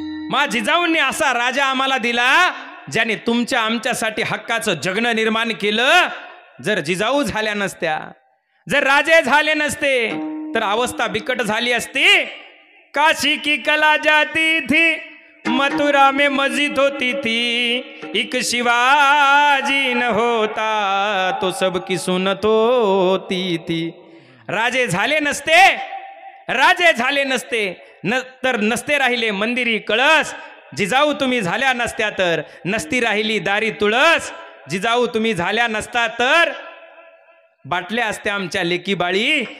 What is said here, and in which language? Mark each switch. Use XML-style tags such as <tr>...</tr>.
<mr>माँ जिजाऊंनी असा राजा आम्हाला दिला ज्याने तुमच्या आमच्यासाठी हक्काचं जगणं निर्माण केलं. जर जिजाऊ झाल्या नसत्या, जर राजे झाले नसते तर अवस्था बिकट झाली असती.</mr> <hi>काशी की कला जाती थी, मथुरा में मस्जिद होती थी, एक शिवाजी न होता तो सबकी सुनत होती थी.</hi> <mr>राजे झाले नसते, राजे झाले नसते तर नसते राहिले मंदिरी कळस. जिजाऊ तुम्ही झाल्या नसत्या तर नसती राहिली दारी तुळस. जिजाऊ तुम्ही झाल्या नसता तर बाटल्या असत्या आमच्या लेकी बाळी.</mr>